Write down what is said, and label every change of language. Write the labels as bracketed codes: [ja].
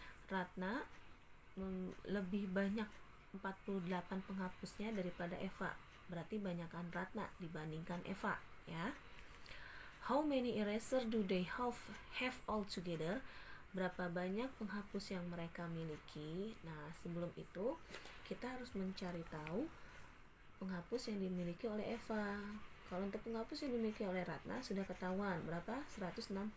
[id] Ratna lebih banyak 48 penghapusnya daripada Eva. Berarti banyakkan Ratna dibandingkan Eva ya. [en] How many eraser do they have all together? [id] Berapa banyak penghapus yang mereka miliki? Nah, sebelum itu kita harus mencari tahu penghapus yang dimiliki oleh Eva. Kalau untuk penghapus yang dimiliki oleh Ratna sudah ketahuan berapa? 165.